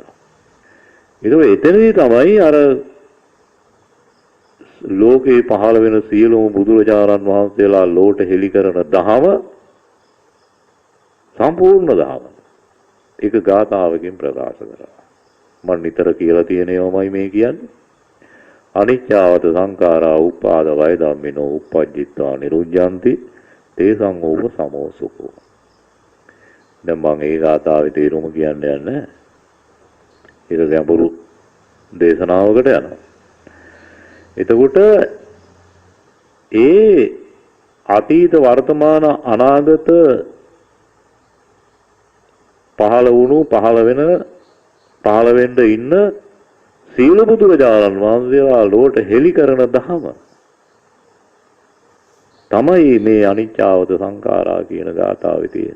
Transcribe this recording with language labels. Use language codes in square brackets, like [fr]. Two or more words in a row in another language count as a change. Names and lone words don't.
[si] ඒක එතනදී තමයි අර ලෝකේ පහළ වෙන සියලුම බුදුරජාණන් වහන්සේලා ලෝට හෙළි කරන දහම සම්පූර්ණ දහම. ඒක ගාථාවකින් ප්‍රකාශ කරනවා. මම නිතර කියලා තියෙන ඒවාමයි මේ කියන්නේ. [pi] අනිච්චවත සංඛාරා උපාද වය ධම්මිනෝ uppajjitva niruddhanti තේසං ඕප සමෝසුකෝ. [si] දැන් මම ඒ ගාථාවේ තේරුම කියන්නේ නැහැ. ඒක ගැඹුරු දේශනාවකට යනවා. එතකොට ඒ අතීත වර්තමාන අනාගත පහළ වෙන්න ඉන්න සීල බුදුරජාණන් වහන්සේලා ලෝට හෙළි කරන ධම තමයි මේ [pi] අනිච්චවත සංඛාරා [si] කියන ගාථාවේ තියෙන්නේ.